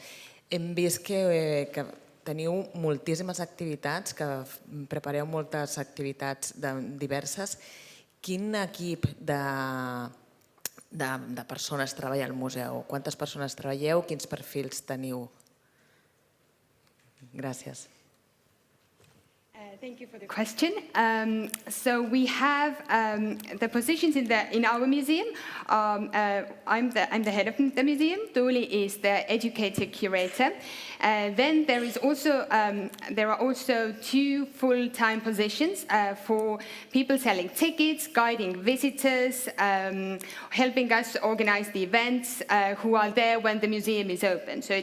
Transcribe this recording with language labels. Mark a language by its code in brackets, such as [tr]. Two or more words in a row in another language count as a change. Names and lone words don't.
[ca] Hem vist que teniu moltíssimes activitats, que prepareu moltes activitats diverses. Quin equip de persones treballa al museu? Quantes persones treballeu? Quins perfils teniu? Gràcies. [en] Thank you for the question. So we have the positions in our museum. I'm the head of the museum. Tuuli is the educator curator. Then there are also 2 full-time positions for people selling tickets, guiding visitors, helping us organize the events, who are there when the museum is open.